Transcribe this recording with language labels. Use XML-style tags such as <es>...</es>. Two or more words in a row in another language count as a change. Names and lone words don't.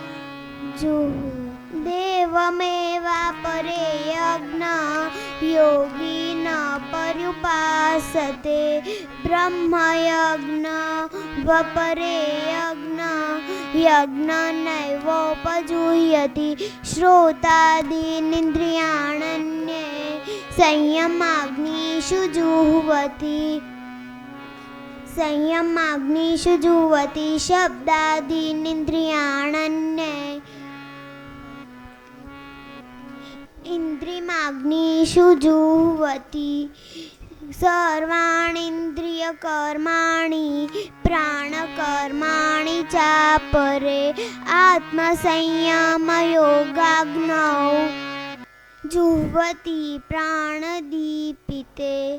<sa>देवमेवापरे यज्ञ योगी न पर्युपासते ब्रह्मयज्ञ वपरे यज्ञ यज्ञ नैवोपजुह्यति श्रोतादीनिन्द्रियाण्ये संयमाग्निषु जुह्वति शब्दादीनिन्द्रियाण्ये ઇન્દ્રિયમાગ્નિષુ જુહ્વતિ સર્વાણીન્દ્રિયકર્માણિ પ્રાણકર્માણિ ચાપરે આત્મસંયમયોગાગ્નૌ જુહ્વતિ પ્રાણદીપિતે</sa>